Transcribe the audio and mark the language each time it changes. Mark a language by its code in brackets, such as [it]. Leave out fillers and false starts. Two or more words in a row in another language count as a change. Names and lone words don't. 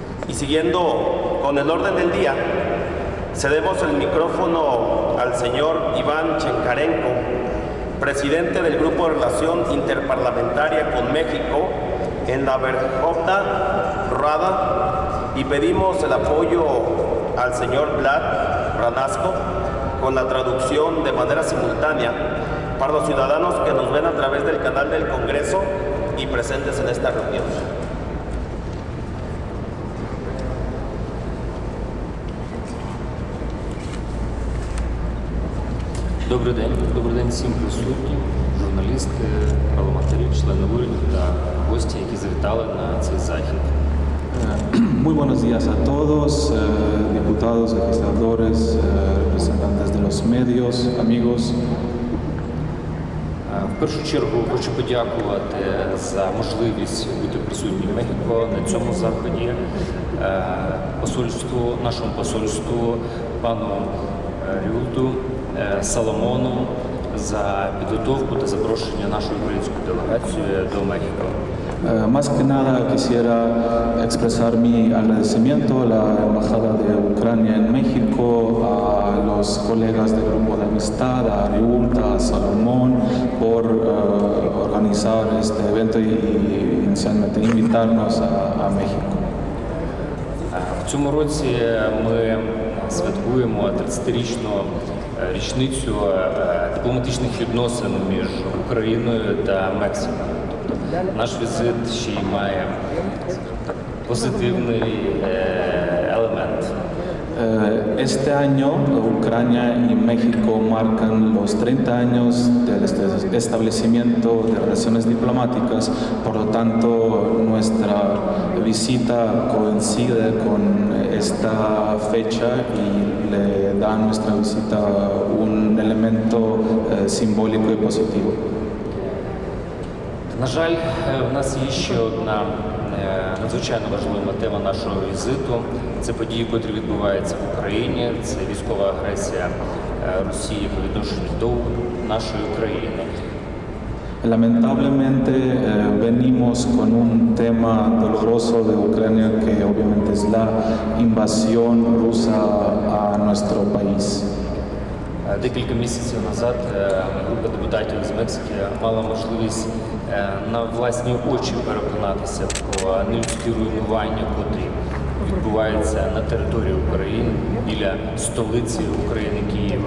[es] Y siguiendo con el orden del día, cedemos el micrófono al señor Iván Chenkarenko, presidente del Grupo de Relación Interparlamentaria con México en la Verkhovna Rada, y pedimos el apoyo al señor Vlad Ranasco con la traducción de manera simultánea para los ciudadanos que nos ven a través del canal del Congreso y presentes en esta reunión. [uk] Добрий день всім присутнім, журналісти, парламентарі, члени уряду та гості, які завітали на цей захід. [es] Muy buenos días a todos, diputados, legisladores, representantes de los medios, amigos. [uk] В першу чергу хочу подякувати за можливість бути присутнім в Мехіко на цьому заході, нашому посольству, пану Рюлту, Соломону за підготовку та запрошення нашої української делегації до Мехіко. [es] Más que nada quisiera expresar mi agradecimiento a la Embajada de Ucrania en México, a los colegas del Grupo de Amistad, a Ariulta, a Salomón, por organizar este evento y inicialmente invitarnos a México. [uk] В цьому році ми святкуємо 30-річну річницю дипломатичних відносин між Україною та Мексикою. Наш візит ще й має позитивний елемент. [es] Este año Ucrania y México marcan los 30 años del establecimiento de relaciones diplomáticas, por lo tanto nuestra visita coincide con esta fecha y le da a nuestra visita un elemento simbólico y positivo. [uk] На жаль, в нас є ще одна надзвичайно важлива тема нашого візиту. Це події, які відбуваються в Україні, це військова агресія Росії по відношенню до нашої країни. [es] Lamentablemente venimos con un tema doloroso de Ucrania que obviamente es la invasión rusa a nuestro país. [uk] Декілька місяців назад група депутатів з Мексики мала можливість на власні очі переконатися про нелюдські руйнування, котрі відбуваються на території України біля столиці України Києва.